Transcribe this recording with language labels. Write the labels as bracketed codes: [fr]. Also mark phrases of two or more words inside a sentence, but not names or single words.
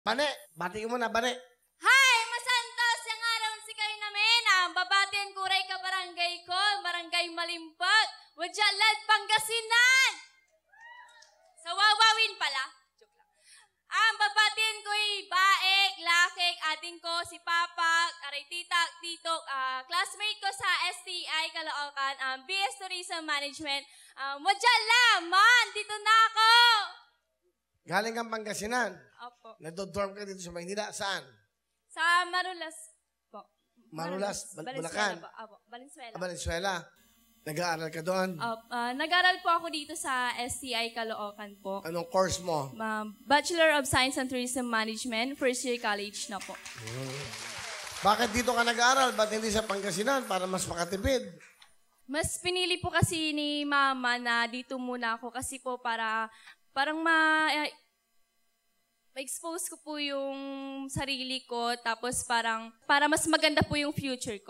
[tl] Bane, bati ko muna, Bane. Hi! Masantos yung araw si kayo namin. Ang babatin kuray ka barangay ko, barangay Malimpag, Wajalad, Pangasinan. Sa Wawawin pala. Joke lang. Ang babatin ko'y baek, lakik, ating ko, si Papa, aray titak, titok, classmate ko sa STI Caloocan, [en] BS Tourism Management. [tl] Wajala, man, dito na ako. Galing kang Pangasinan. Opo. Nagdo-dorm ka dito sa Maynila. Saan? Sa Marulas po. Marulas, Bulacan. Opo, Valenzuela. Valenzuela. Nag-aaral ka doon? Nag-aral po ako dito sa STI Caloocan po. Anong course mo? [en] Bachelor of Science and Tourism Management, first year college [tl] na po. Bakit dito ka nag-aaral? Ba't hindi sa Pangasinan para mas makatipid? Mas pinili po kasi ni Mama na dito muna ako kasi po parang ma-expose ko po yung sarili ko tapos para mas maganda po yung future ko.